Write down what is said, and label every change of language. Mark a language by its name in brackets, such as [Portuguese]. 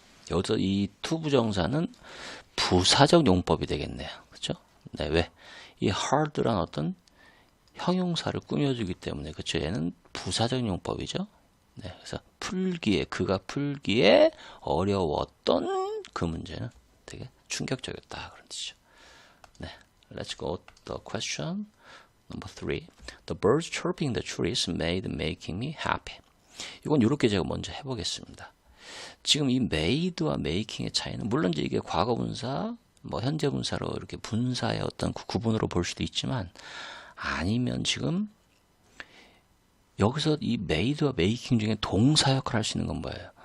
[Korean] 여기서 이 투부정사는 부사적 용법이 되겠네요. 그렇죠? 네, 왜? 이 hard란 어떤 형용사를 꾸며주기 때문에 그렇죠. 얘는 부사적 용법이죠. 네, 그래서 그가 풀기에 어려웠던 그 문제는 되게 충격적이었다 그런 뜻이죠. [English] 네, let's go the question number 3. The birds chirping the trees making me happy. [Korean] 이건 이렇게 제가 먼저 해보겠습니다. 지금 이 made와 making의 차이는 물론 이제 이게 과거분사 뭐 현재 분사로 이렇게 분사의 어떤 구분으로 볼 수도 있지만 아니면 지금 여기서 이 made와 making 중에 동사 역할을 할 수 있는 건 뭐예요?